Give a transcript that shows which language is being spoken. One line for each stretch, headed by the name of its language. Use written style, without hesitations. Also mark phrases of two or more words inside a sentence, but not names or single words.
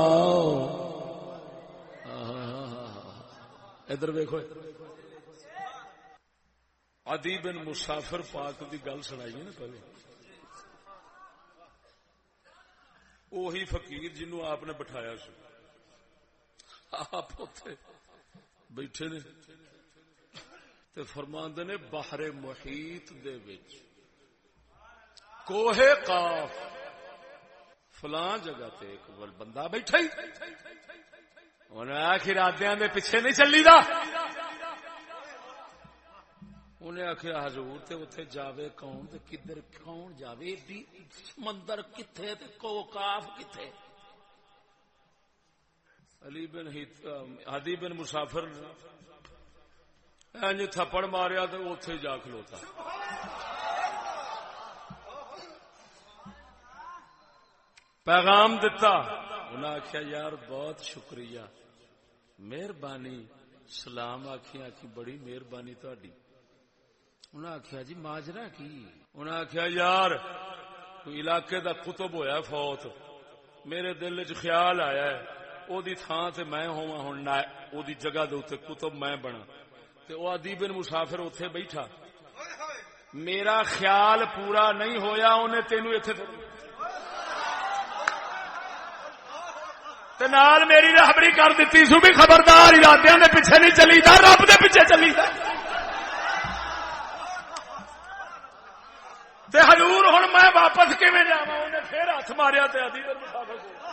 Punjabi: ادھر ویکھو عدی بن مسافر پاک دی گل سنائی نا پہلے. وہی فقیر جنوں آپ نے بٹھایا سی آپ اوتھے بیٹھے نے تے فرماندے نے بحر محیط دے وچ کوہ قاف فلاں جگہ تے ایک بندہ بیٹھا ہی انہیں آخر ارادیاں دے پیچھے نہیں چلی دا. انہیں آخیا حضور تے اتنے جاوے کون تے کدھر کون جاوے سمندر کتھے تے کوکاف کتھے. عدی بن مسافر انج تھپڑ ماریا تے اوتھے جا کھلوتا. پیغام دتا انہیں آخیا یار بہت شکریہ مہربانی سلام آخی آخی بڑی مہربانی تہاڈی. انہیں آخیا جی ماجرا کی. انہیں آخیا یار کوئی علاقے دا قطب ہویا فوت میرے دل چ خیال آیا ہے او دی تھان تے میں ہوا ہن او دی جگہ دے اوتے قطب میں بنا تے او عدی بن مسافر اوتھے بیٹھا میرا خیال پورا نہیں ہویا انہیں تینوں ایتھے تے نال میری راہبری کر دتی سو بھی خبردار ارادیاں دے پیچھے نہیں چلی دا رب دے پیچھے چلی دا. تے حضور ہن میں واپس کیویں جاواں انہیں پھر ہاتھ ماریا تے عدی بن مسافر کو